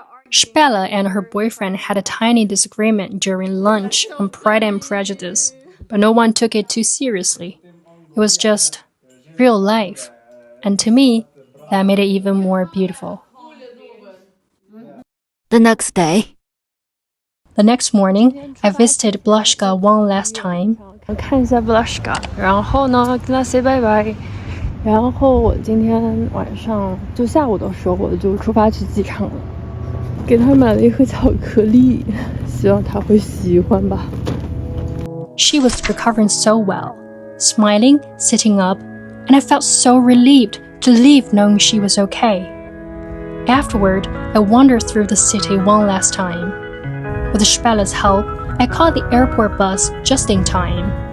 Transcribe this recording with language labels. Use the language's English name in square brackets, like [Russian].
[English] Spella and her boyfriend had a tiny disagreement during lunch on Pride and Prejudice, but no one took it too seriously. It was just real life, and to me, that made it even more beautiful. The next day, The next morning, I visited Blushka one last time. [Chinese] 看一下 Blushka， 然后呢跟他 [English] say bye bye， [Chinese] 然后我今天晚上就下午的时候我就出发去机场了，给他买了一盒巧克力，希望他会喜欢吧。 [English] She was recovering so well, smiling, sitting up, and I felt so relieved to leave knowing she was okay. Afterward, I wandered through the city one last time. With Spella's help, I caught the airport bus just in time.